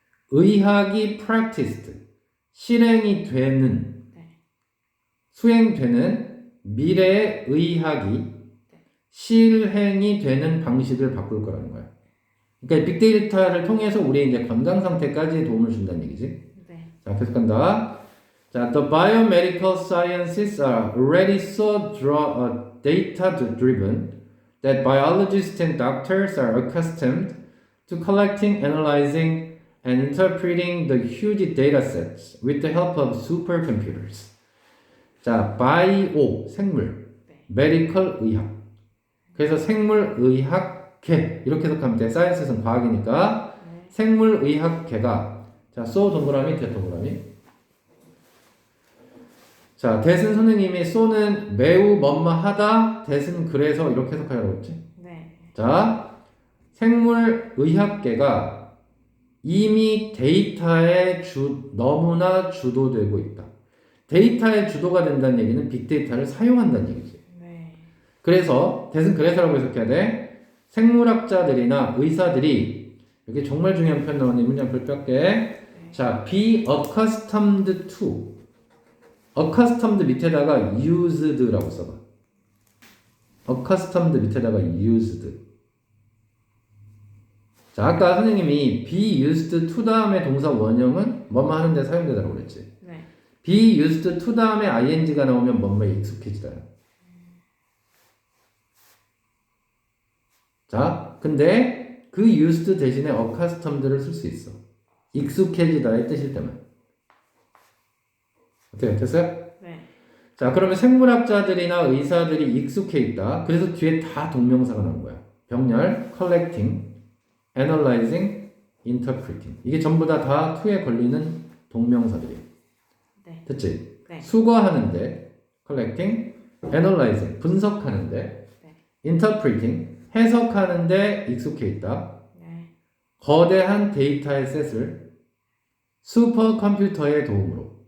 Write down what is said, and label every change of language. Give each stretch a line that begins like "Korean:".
Korean: 의학이 practiced, 실행이 되는, 네. 수행되는 미래의 의학이 실행이 되는 방식을 바꿀 거라는 거야. 그러니까 빅데이터를 통해서 우리의 이제 건강 상태까지 도움을 준다는 얘기지. 네. 자, 계속 간다.
English: 자, the biomedical sciences are already so data driven that biologists and doctors are accustomed to collecting, analyzing, and interpreting the huge data sets with the help of supercomputers.
Korean: 자, bio, 생물, medical, 의학. 그래서 생물의학계 이렇게 해석하면 돼. 사이언스는 과학이니까 네. 생물의학계가 자, so 동그라미, 대 동그라미. 자, 대신 선생님이 so는 매우 뭐뭐하다, 대신 그래서 이렇게 해석하라고 했지. 네. 자, 생물의학계가 이미 데이터에 너무나 주도되고 있다. 데이터에 주도가 된다는 얘기는 빅데이터를 사용한다는 얘기지. 네. 그래서 대신 그래서라고 해석해야 돼. 생물학자들이나 의사들이 여기 정말 중요한 표현 나오는 이 문장표 뺄게. 자,
English: be accustomed to.
Korean: accustomed 밑에다가 used라고 써봐. accustomed 밑에다가 used. 자, 아까 선생님이
English: be used to
Korean: 다음에 동사 원형은 뭐뭐 하는데 사용되다라고 그랬지. 네.
English: be used to
Korean: 다음에 ing가 나오면 뭐뭐에 익숙해지다. 자, 근데 그 used 대신에 accustomed를 쓸 수 있어. 익숙해지다의 뜻일 때만. 어때요? 됐어요? 네. 자, 그러면 생물학자들이나 의사들이 익숙해 있다. 그래서 뒤에 다 동명사가 나온 거야. 병렬,
English: collecting, analyzing, interpreting.
Korean: 이게 전부 다 to에 걸리는 동명사들이에요. 네. 됐지? 네. 수거하는데 collecting, analyzing, 분석하는데 네. interpreting, 해석하는데 익숙해 있다. 네. 거대한 데이터의 셋을 슈퍼컴퓨터의 도움으로.